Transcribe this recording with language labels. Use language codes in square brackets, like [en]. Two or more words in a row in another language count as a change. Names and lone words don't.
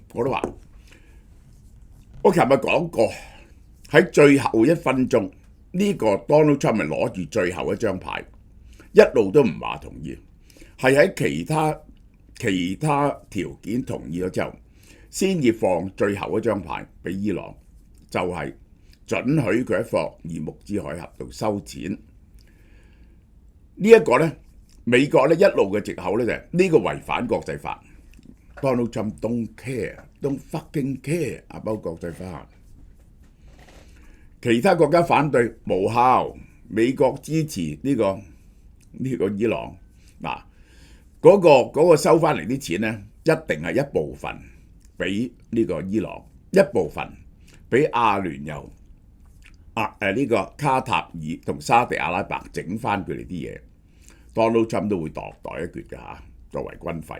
[yue] 我都話，我琴日講過喺最後1分鐘，呢個 Donald Trump 咪攞住最後一張牌，一路都唔話同意，係喺其他條件同意咗之後，先至放最後一張牌俾伊朗，就係准許佢喺霍爾木茲海峽度收錢。呢一個呢，美國咧一路嘅藉口咧就係呢個違反國際法。Donald Trump [en] don't fucking care about [yue] 國際法。其他國家反對無效，美國支持呢個伊朗。嗰個收翻嚟啲錢咧，一定係一部分俾呢個伊朗，一部分俾阿聯酋、呢個卡塔爾同沙地阿拉伯整翻佢哋啲嘢。Donald Trump 都會度袋一橛㗎嚇，作為軍費。